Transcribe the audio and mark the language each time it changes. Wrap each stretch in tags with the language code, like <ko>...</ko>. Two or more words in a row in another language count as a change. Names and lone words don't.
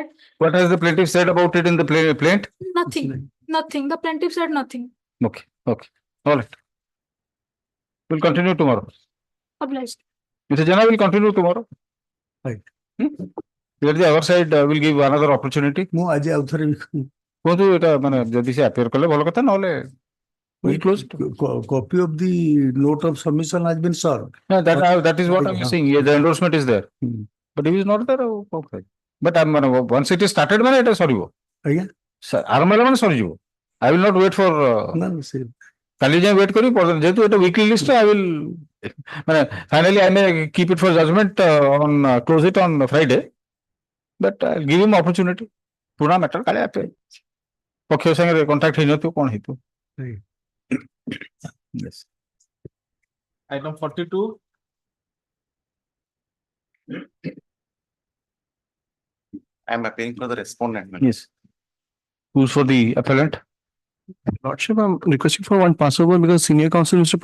<en>What has the plaintiff said about it in the plaint? Nothing. Nothing. The plaintiff said nothing. Okay. Okay. All right. We'll continue tomorrow. Obliged. Mr. Jana will continue tomorrow. Right. Let the other side will give another opportunity.</en> <or>ମୁଁ ଆଜି ଆଉ ଥରେ କୁହନ୍ତୁ ଏଟା ମାନେ ଯଦି ସେ appear କଲେ ଭଲ କଥା ନହେଲେ</or> <en>we close it. copy of the note of submission has been served. Yeah, that is what I'm saying. Yeah, the endorsement is there. But if it is not there, okay. But once it is started,</en> <or>ମାନେ ଏଟା ସରିବ. ଆଜ୍ଞା ଆରମ୍ଭ ହେଲା ମାନେ ସରିଯିବ.</or> <en>I will not wait for</en> <or>କାଲି ଯାଏଁ</or> <en>wait</en> <or>କରିବି ଯେହେତୁ ଏଟା</or> <en>weekly list I will ମାନେ finally I may keep it for judgment on close it on Friday. But I'll give him opportunity.</en> <or>ପୁରୁଣା matter କାଳେ ଆପେ ପକ୍ଷ ସାଙ୍ଗରେ କଣ୍ଟାକ୍ଟ ହେଇନଥିବ କଣ ହେଇଥିବ.</or> <en>Yes. Item 42. I am appealing for the respondent. Yes. Who's for the appellant? Lordship, I'm requesting for one passover because senior counsel Mr.</en>